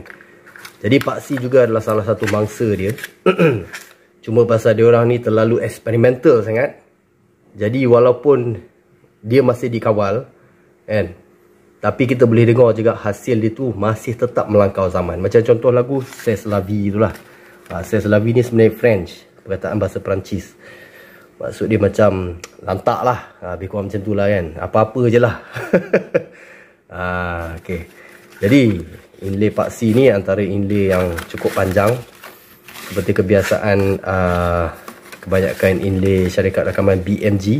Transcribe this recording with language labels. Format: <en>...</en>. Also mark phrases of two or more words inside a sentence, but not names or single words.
<ms>Jadi Pak C juga adalah salah satu mangsa dia. Cuma pasal dia orang ni terlalu eksperimental sangat, jadi walaupun dia masih dikawal kan, tapi kita boleh dengar juga hasil dia tu masih tetap melangkau zaman. Macam contoh lagu C'est la vie tu lah. C'est la vie ni sebenarnya French, perkataan bahasa Perancis. Maksud dia macam lantak lah, lebih kurang macam tu lah kan. Apa-apa je lah. Okay. Jadi inlay Pak C ni antara inlay yang cukup panjang. Seperti kebiasaan kebanyakan inlay syarikat rakaman BMG.</ms>